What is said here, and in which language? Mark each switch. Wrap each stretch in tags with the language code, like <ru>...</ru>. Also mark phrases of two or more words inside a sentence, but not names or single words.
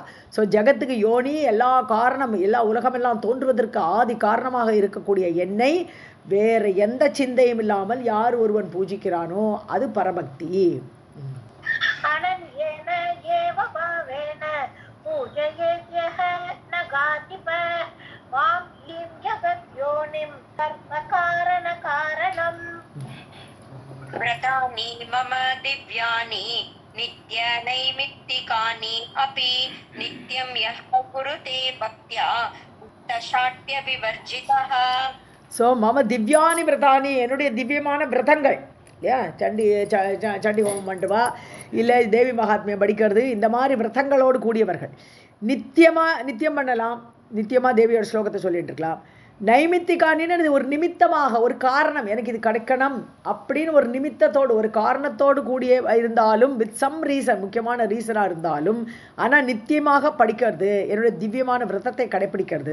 <ta>ஸோ ஜெகத்துக்கு யோனி, எல்லா காரணம், எல்லா உலகமெல்லாம் தோன்றுவதற்கு ஆதி காரணமாக இருக்கக்கூடிய என்னை வேறு எந்த சிந்தையும் இல்லாமல் யார் ஒருவன் பூஜிக்கிறானோ அது பரபக்தி.</ta> <sa>अनन्येन एव भावेन पूजयेद्यः नगाधिप माम् ईम् जगद्योनिम् सर्वकारणकारणम्. व्रतानि मम दिव्यानि नित्य नैमित्तिकानि अपि नित्यं यः कुरुते भक्त्या उत्तशाट्य विवर्जितः.</sa> <ta>ஸோ</ta> <sa>मम दिव्यानि व्रतानि,</sa> <ta>என்னுடைய திவ்யமான விரதங்கள் இல்லையா, சண்டி ஹோமம் பண்ணுவா, இல்லை தேவி மகாத்மியம் படிக்கிறது, இந்த மாதிரி விரதங்களோடு கூடியவர்கள் நித்தியம் பண்ணலாம், நித்தியமாக தேவியோட ஸ்லோகத்தை சொல்லிட்டு இருக்கலாம். நைமித்திகானின்னு ஒரு நிமித்தமாக, ஒரு காரணம், எனக்கு இது கிடைக்கணும் அப்படின்னு ஒரு நிமித்தத்தோடு, ஒரு காரணத்தோடு கூடிய இருந்தாலும்,</ta> <en>with some reason,</en> <ta>முக்கியமான ரீசனாக இருந்தாலும், ஆனால் நித்தியமாக படிக்கிறது, என்னுடைய திவ்யமான விரதத்தை கடைப்பிடிக்கிறது.</ta>